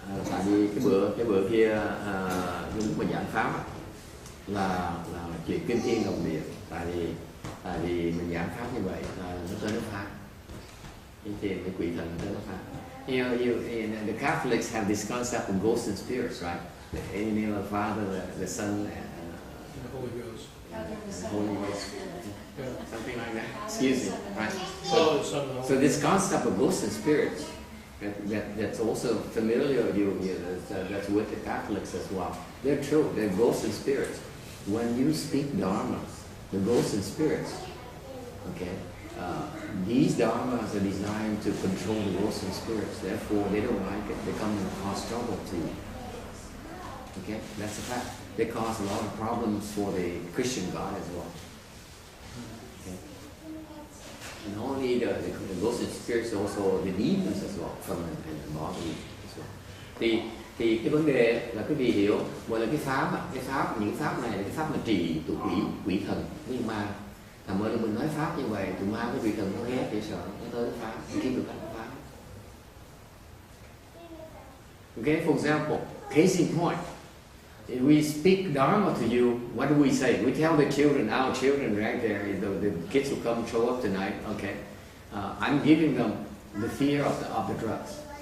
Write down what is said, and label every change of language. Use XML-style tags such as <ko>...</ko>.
<vi>Tại vì cái bữa kia lúc mà giảng pháp là chuyện kinh thiên động địa. Tại vì mình giảng pháp như vậy là nó tới nó phá. Cái tiền cái quỷ thần nó tới nó phá.</vi> <en>The Catholics have this concept of ghosts and spirits, right? In the name of the Father, the Son, and The Holy Ghost. the Holy Ghost. Yeah. Something like that. Excuse me, right? Father, Son, and So Holy this concept of ghosts and spirits, that's also familiar with you. That's with the Catholics as well. They're true. They're ghosts and spirits. When you speak Dharma, the ghosts and spirits, okay, these dharmas are designed to control the ghosts and spirits. Therefore, they don't like it. They come and cause trouble to you. Okay, that's a fact. They cause a lot of problems for the Christian God as well. Okay, and not only the ghosts and spirits, also the demons as well, come and bother you as well.</en> <vi>Thì cái vấn đề là quý vị hiểu, gọi là cái pháp, những pháp này là cái pháp mà trì tụ quỷ thần, nhưng mà mỗi lần mình nói pháp như vậy, tụi ma cái vị thần nó ghét để sợ, nó tới nó phá, nó kiếm được cách phá.</vi> <en>Okay, for example, case in point, if we speak Dharma to you, what do we say? We tell the children, our children right there, the kids who come show up tonight, okay, I'm giving them the fear of the drugs.</en>